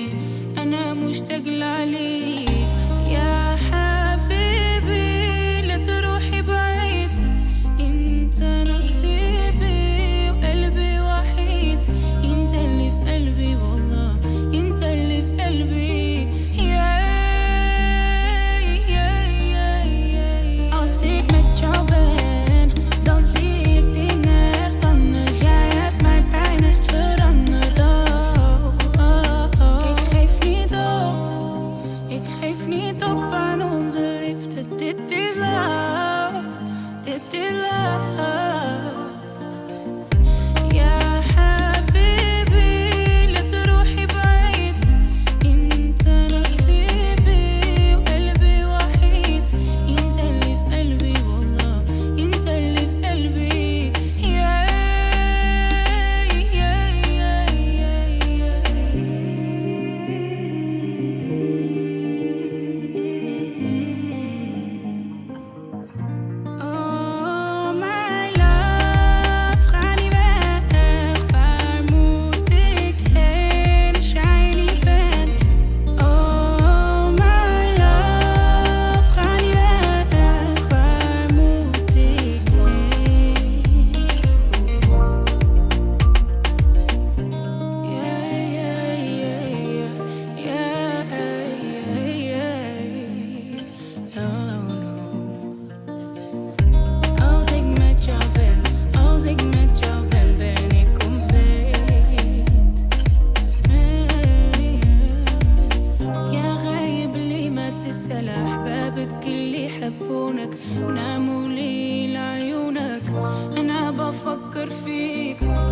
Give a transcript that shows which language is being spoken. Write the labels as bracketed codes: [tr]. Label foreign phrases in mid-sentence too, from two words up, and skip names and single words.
[ar] أنا مشتاق لعليك يا حبيبي، لا تروحي بعيد، انت نصيبي وقلبي وحيد، انت اللي في قلبي والله، انت اللي في قلبي. [nl] Als ik met jou ben, dan zie ik dingen echt anders. Jij hebt mij bijna echt veranderd. Ik geef niet op, ik geef niet op aan onze liefde. Dit is love, dit is love. [ar] يا حبيبي لا تروحي بعيد، انت نصيبي وقلبي وحيد، انت اللي في قلبي والله، انت اللي في قلبي. [en] Oh my love, [nl] ga niet weg, waar moet ik heen als jij niet bent? [en] Oh my love, [nl] ga niet weg, waar moet ik heen? Als ik met jou ben, als ik met jou ben, ben ik compleet. [ar] يا غايب لي ما تسأل أحبابك اللي يحبونك بناموا لي لعيونك. أنا بفكر فيك